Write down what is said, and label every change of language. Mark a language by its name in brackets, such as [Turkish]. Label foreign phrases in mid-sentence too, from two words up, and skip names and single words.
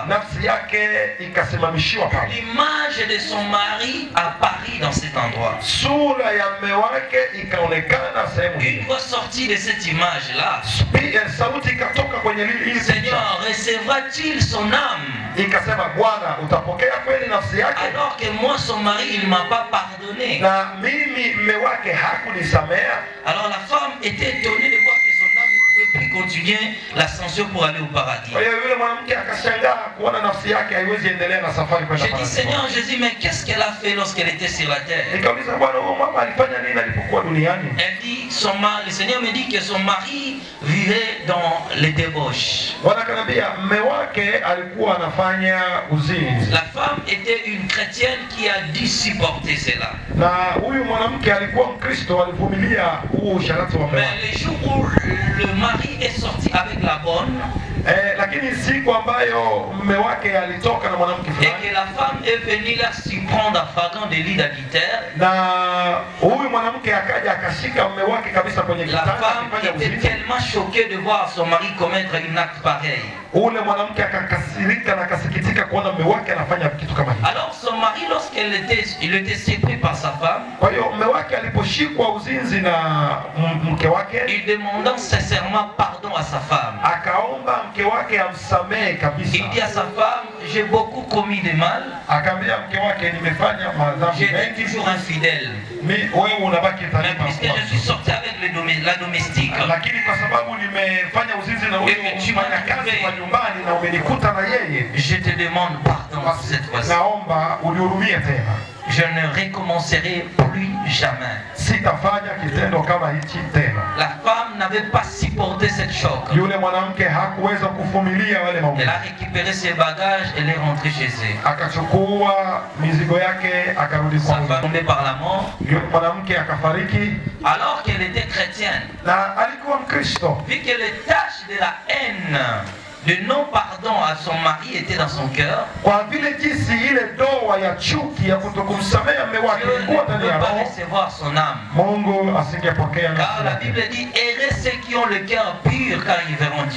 [Swahili] nafsi yake ikasimamishiwa pale. [French] L'image de son mari apparut dans cet endroit. [Swahili] Sura ya mume wake ikaonekana sehemu [French] Une [Swahili] hiyo. [French] fois sortie de cette image-là, [Swahili] Sauti ikatoka kwenye ile picha. [French] Seigneur, recevra-t-il son âme? [Swahili] Ikasema, Bwana, utapokea kweli nafsi yake? [French] Alors que moi, son mari, il ne m'a pas pardonné. [Swahili] Na mimi mume wake hakunisamea. [French] Alors la femme était étonnée de voir que son âme ne pouvait plus continuer l'ascension pour aller au paradis. [Swahili] Kwa hiyo yule mwanamke akashangaa kuona nafsi yake haiwezi endelea na safari kwenda [French] J'ai dit, [Swahili] paradiso. [French] Seigneur Jésus, mais qu'est-ce qu'elle a fait lorsqu'elle était sur la terre? [Swahili] Nikauliza, Bwana, huyo mama alifanya nini alipokuwa duniani? [French] Elle dit, le Seigneur me dit que son mari vivait dans les débauches. [Swahili] Bwana akaniambia mume wake alikuwa anafanya uzinzi. [French] La femme était une chrétienne qui a dû supporter cela. [Swahili] Na huyu mwanamke alikuwa Mkristo, alivumilia huu usharati wa mume [French] Mais [Swahili] wake. [French] le jour où le mari est sorti avec la bonne, [Swahili] Lakini siku ambayo mume wake alitoka na mwanamke [French] et [Swahili] fulani, [French] que la femme est venue la surprendre en flagrant délit d'adultère, [Swahili] na huyu mwanamke akaja akashika mume wake kabisa kwenye [French] la [Swahili] kitanda [French] femme [Swahili] akifanya [French] était [Swahili] uzinzi. [French] tellement choquée de voir son mari commettre un acte pareil. [Swahili] Ule mwanamke akakasirika na akasikitika kuona mume wake anafanya kitu kama hicho. [French] Alors son mari, lorsqu'il était séparé par sa femme, [Swahili] Kwa hiyo mume wake aliposhikwa uzinzi na mke wake, [French] il demanda sincèrement pardon à sa femme. [Swahili] akaomba mke wake amsamehe kabisa. [French] Il dit à sa femme, j'ai beaucoup commis de mal, [Swahili] Akaambia mke wake, nimefanya madhambi [French] j'étais [Swahili] mengi, [French] toujours infidèle. [Swahili] wewe unabaki [French] Mais [Swahili] dhalimu [French] puisque je suis sorti avec la domestique. [Swahili] Lakini kwa sababu nimefanya uzinzi na huyo mfanyakazi wa nyumbani na umenikuta na yeye, [French] je te demande pardon cette fois-ci. [Swahili] Naomba unihurumie tena. [French] Je ne recommencerai plus jamais. [Swahili] Sitafanya kitendo kama hichi tena. [French] La femme n'avait pas supporté cette choc. [Swahili] Yule mwanamke hakuweza kuvumilia wale maumivu. [French] Elle a récupéré ses bagages et elle est rentrée chez elle. [Swahili] Akachukua mizigo yake akarudi [French] Sa [Swahili] kwao. [French] femme tombée par la mort. [Swahili] Yule mwanamke akafariki [French] Alors qu'elle était chrétienne. [Swahili] na alikuwa Mkristo. [French] Vu que les tâches de la haine, de non-pardon à son mari était dans son cœur, [Swahili] Kwa vile jinsi ile doa ya chuki ya kutokumsamehe mume wake [French] Dieu ne [Swahili] ilikuwa ndani ya [French] peut pas [Swahili] roho, [French] recevoir son âme. [Swahili] Mungu asingepokea [French] Car [Swahili] nafsi [French] la [Swahili] yake. [French] Bible dit, heureux ceux qui ont le cœur pur car ils verront Dieu.